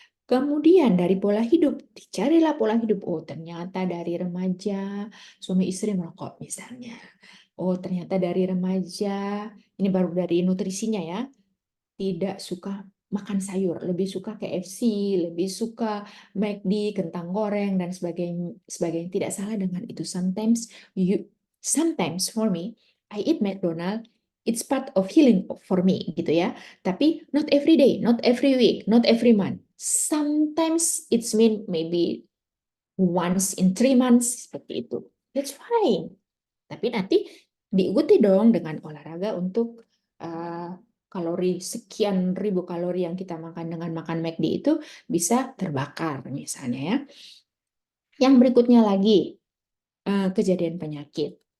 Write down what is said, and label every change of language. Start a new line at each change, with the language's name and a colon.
Indonesian: Kemudian dari pola hidup, dicarilah pola hidup. Oh, ternyata dari remaja, suami istri merokok misalnya. Oh, ternyata dari remaja, ini baru dari nutrisinya ya, tidak suka makan sayur, lebih suka KFC, lebih suka McD, kentang goreng, dan sebagainya. Tidak salah dengan itu.
English: Sometimes for me, I eat McDonald, it's part of healing for me,
Indonesian: gitu ya. Tapi
English: not every day, not every week, not every month. Sometimes it's mean maybe once in 3 months,
Indonesian: seperti itu.
English: That's fine.
Indonesian: Tapi nanti diikuti dong dengan olahraga untuk kalori sekian ribu kalori yang kita makan dengan makan McD itu bisa terbakar misalnya ya. Yang berikutnya lagi kejadian penyakit.